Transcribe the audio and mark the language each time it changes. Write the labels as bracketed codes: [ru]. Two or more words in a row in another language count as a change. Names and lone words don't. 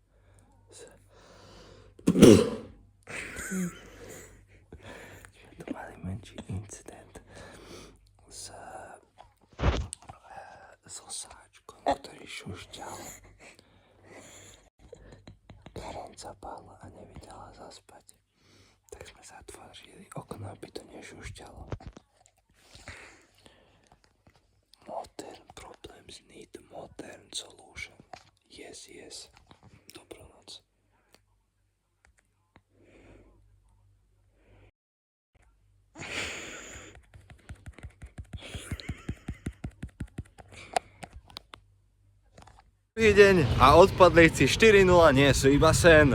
[sk] so sáčkom, ktorý šušťal. Karen zapála a nevydala zaspať. Tak sme zatvorili okno, aby to nešušťalo. [en] Modern problems need modern solution. Yes, yes. [sk] Dobronoc. Druhý deň a odpadlíci 4:0 nie sú iba sen.